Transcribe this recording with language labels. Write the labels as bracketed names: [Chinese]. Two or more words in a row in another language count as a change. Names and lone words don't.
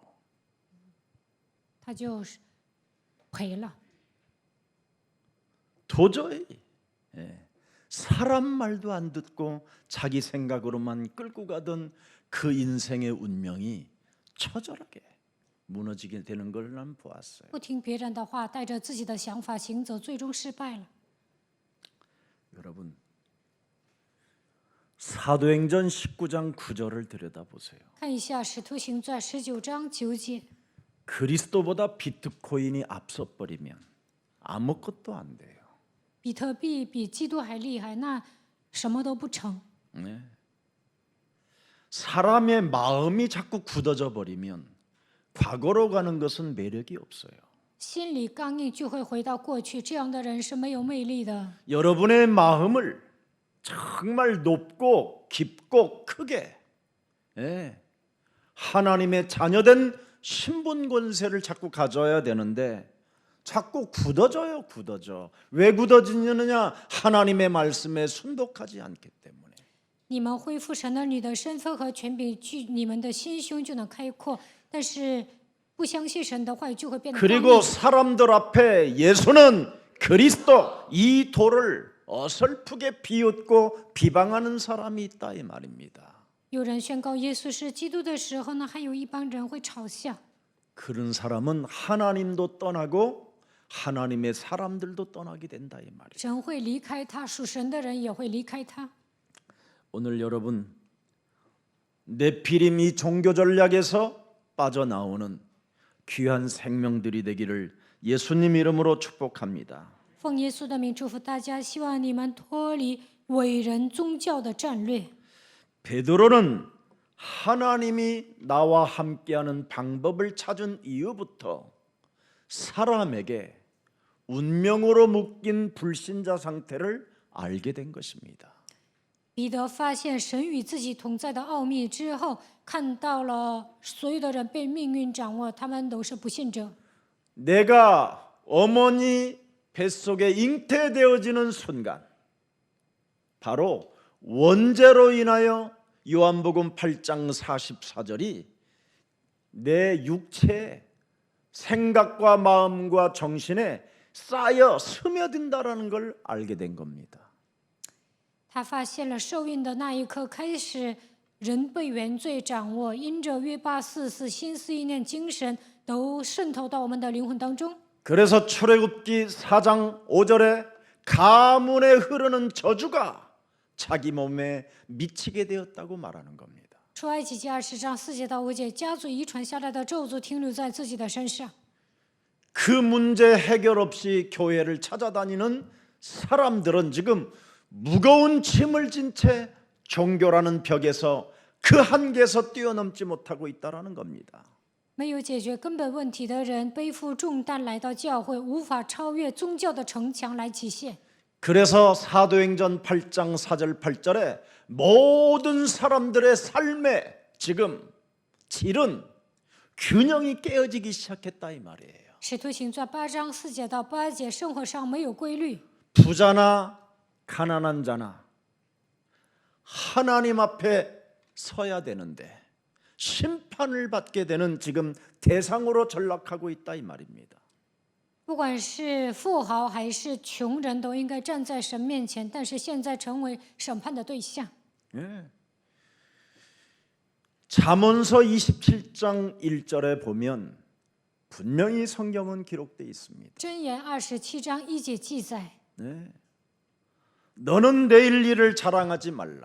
[Chinese] 他就是赔了。 [Korean] 도저히 사람 말도 안 듣고 자기 생각으로만 끌고 가던 그 인생의 운명이 처절하게 무너지게 되는 걸 난 보았어요. [Chinese] 不听别人的话，带着自己的想法行走，最终失败了。 [Korean] 여러분 사도행전 19장 9절을 들여다보세요. [Chinese] 看一下《使徒行传》19章9节， [Korean] 그리스도보다 비트코인이 앞서버리면 아무것도 안 돼요. [Chinese] 比特币比基督还厉害，那什么都不成。 [Korean] 네. 사람의 마음이 자꾸 굳어져 버리면 과거로 가는 것은 매력이 없어요. [Chinese] 心里刚硬就会回到过去，这样的人是没有魅力的。 [Korean] 여러분의 마음을 정말 높고 깊고 크게 하나님의 자녀된 신분 권세를 자꾸 가져야 되는데 자꾸 굳어져요. 굳어져. 왜 굳어지느냐? 하나님의 말씀에 순독하지 않기 때문에. [Chinese] 你们恢复神儿女的身份和权柄，你们的心胸就能开阔。但是不相信神的话语，就会变得刚 [Korean] 그리고 [Chinese] 硬。 [Korean] 사람들 앞에 예수는 그리스도 이 도를 어설프게 비웃고 비방하는 사람이 있다 이 말입니다. [Chinese] 有人宣告耶稣是基督的时候呢，还有一帮人会嘲笑。 [Korean] 그런 사람은 하나님도 떠나고 하나님의 사람들도 떠나게 된다 이 말이에요. [Chinese] 神会离开他，属神的人也会离开他。 [Korean] 오늘 여러분 네피림 이 종교 전략에서 빠져나오는 귀한 생명들이 되기를 예수님 이름으로 축복합니다. [Chinese] 奉耶稣的名祝福大家，希望你们脱离伟人宗教的战略。 [Korean] 베드로는 하나님이 나와 함께하는 방법을 찾은 이후부터 사람에게 운명으로 묶인 불신자 상태를 알게 된 것입니다. [Chinese] 彼得发现神与自己同在的奥秘之后，看到了所有的人被命运掌握，他们都是不信者。 [Korean] 내가 어머니 뱃속에 잉태되어지는 순간 바로 원죄로 인하여 요한복음 8장 44절이 내 육체에 생각과 마음과 정신에 쌓여 스며든다라는 걸 알게 된 겁니다. [Chinese] 他发现了受孕的那一刻开始，人被原罪掌握，因着约巴44心思意念精神都渗透到我们的灵魂当中。 [Korean] 그래서 출애굽기 4장 5절에 가문에 흐르는 저주가 자기 몸에 미치게 되었다고 말하는 겁니다. [Chinese] 出埃及记20章4节到5节，家族遗传下来的咒诅停留在自己的身上。 [Korean] 그 문제 해결 없이 교회를 찾아다니는 사람들은 지금 무거운 짐을 진 채 종교라는 벽에서 그 한계에서 뛰어넘지 못하고 있다라는 겁니다. [Chinese] 没有解决根本问题的人，背负重担来到教会，无法超越宗教的城墙来极限。 [Korean] 그래서 사도행전 8장 4절 8절에 모든 사람들의 삶에 지금 질은 균형이 깨어지기 시작했다 이 말이에요. [Chinese] 使徒行传8章4节到8节，生活上没有规律， [Korean] 부자나 가난한 자나 하나님 앞에 서야 되는데 심판을 받게 되는 지금 대상으로 전락하고 있다 이 말입니다. [Chinese] 不管是富豪还是穷人，都应该站在神面前，但是现在成为审判的对象。 [Korean] 예. 잠언서 27장 1절에 보면 분명히 성경은 기록되어 있습니다. [Chinese] 箴言27章1节记载： [Korean] 네. 너는 내일 일을 자랑하지 말라.